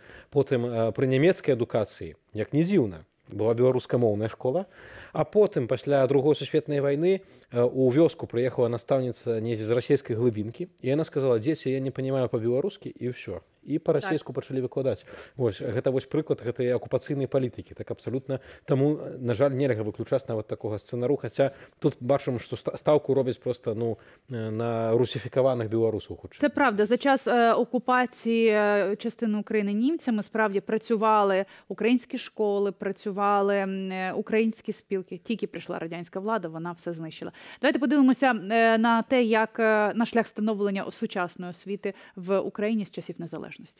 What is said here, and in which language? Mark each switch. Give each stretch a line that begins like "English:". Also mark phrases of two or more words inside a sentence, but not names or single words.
Belarusian: Потым пры нямецкай адукацыі, як не дзіўна, была беларускамоўная школа, а потым пасля другой сусветнай вайны у вёску прыехала настаўніца недзе з расійскай глыбінкі, і яна сказала: дзеці,
Russian: я не понимаю
Belarusian: па-беларускі, і ўсё. І па-расейску пачалі выкладаць. Вось, гэта вось прыклад гэтай акупацыйнай палітыкі. Так абсалютна. Таму, на жаль, нельга выключаць нават такога сцэнару, хаця тут бачым, што стаўку робяць проста на русифікаваных беларусаў хутчэй.
Ukrainian: Це правда. За час окупації частини України німцями справді працювали українські школи, працювали українські спілки. Тільки прийшла радянська влада, вона все знищила. Давайте подивимося на те, як на шлях становлення сучасної освіти в Україні з часів незалежності.